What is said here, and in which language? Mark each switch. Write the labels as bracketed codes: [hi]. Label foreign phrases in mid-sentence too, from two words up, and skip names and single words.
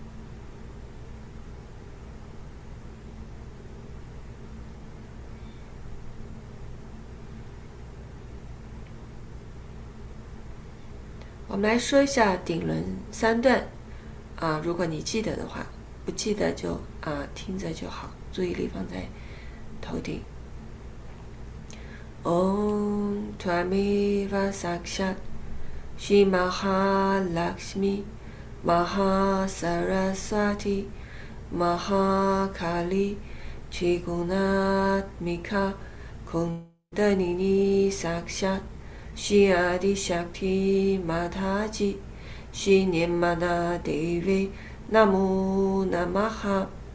[zh] 我们来说一下顶轮3段如果你记得的话，不记得就听着就好，注意力放在头顶。 [sa] Om Tvameva Sakshat Shri Mahalakshmi Mahasaraswati Mahakali Trigunatmika Kundalini Sakshat Shri Adi Shakti Mataji Shri Nirmala Devi Namo Namaha